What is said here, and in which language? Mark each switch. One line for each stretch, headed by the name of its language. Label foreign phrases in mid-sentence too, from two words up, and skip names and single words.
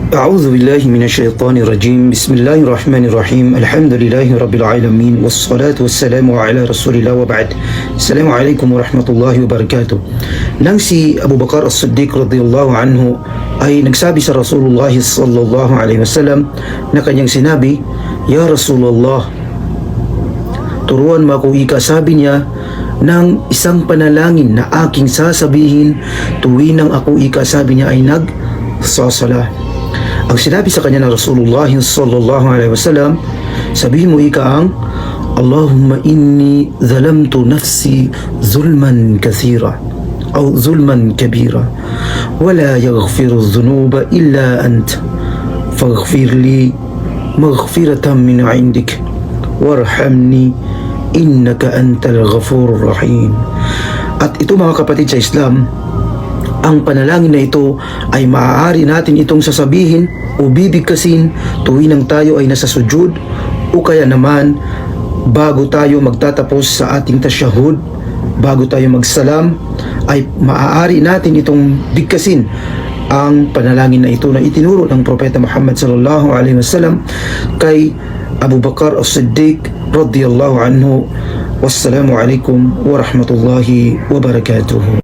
Arabic: أعوذ بالله من الشيطان الرجيم بسم الله الرحمن الرحيم الحمد لله رب العالمين والصلاة والسلام على رسول الله وبعد. السلام عليكم ورحمة الله وبركاته.
Filipino: Nang si Abu Bakar as-Siddiq
Arabic: رضي الله عنه
Filipino: ay nagsabi sa Rasulullah
Arabic: صلى الله عليه وسلم
Filipino: na kanyang sinabi,
Arabic: يا رسول الله,
Filipino: turuan mo ako ika, sabi niya, ng isang panalangin na aking sasabihin tuwing nang ako ika, sabi niya, ay nagsasala. Ang sinabi sa kanya ng Rasulullah
Arabic: صلى الله عليه وسلم,
Filipino: sabihin mo ika ang
Arabic: اللهم إني ظلمت نفسي ظلما كثيرا
Filipino: o
Arabic: ظلما كبيرا ولا يغفر الذنوب إلا أنت فاغفر لي مغفرة من عندك وارحمني إنك أنت الغفور الرحيم.
Filipino: At ito mga kapatid sa Islam, ang panalangin na ito ay maaari natin itong sasabihin o bibigkasin tuwing nang tayo ay nasa sujud o kaya naman bago tayo magtatapos sa ating tasyahud, bago tayo magsalam, ay maaari natin itong bigkasin ang panalangin na ito na itinuro ng Propeta Muhammad
Arabic: صلى الله عليه وسلم
Filipino: kay Abu Bakar as-Siddiq
Arabic: رضي الله عنه. والسلام عليكم ورحمة الله وبركاته.